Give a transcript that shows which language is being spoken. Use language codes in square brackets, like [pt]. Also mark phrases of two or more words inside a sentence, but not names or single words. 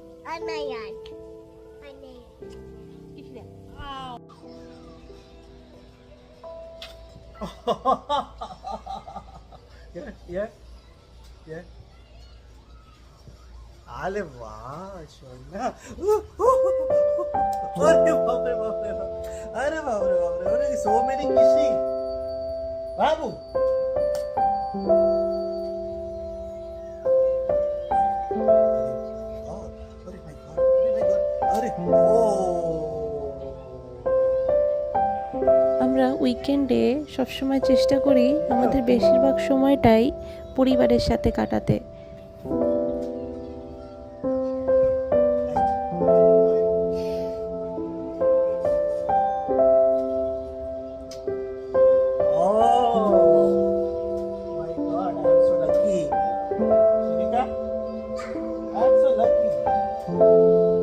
[en] Anayan. Anayan. Kiss them. Yeah, yeah, yeah. [hi] अरे वाह सोना अरे बाप रे बाप रे बाप अरे बाप रे बाप रे अरे [en] so many kissing [hi] बाबू अरे [en] my God [hi] अरे [en] my God [hi] अरे ओ [bn] আমরা উইকেন্ডে সবসময় চেষ্টা করি আমাদের বেশিরভাগ সময়টাই পরিবারের সাথে কাটাতে। [en] Oh my God, I'm so lucky. Shinika, I'm so lucky.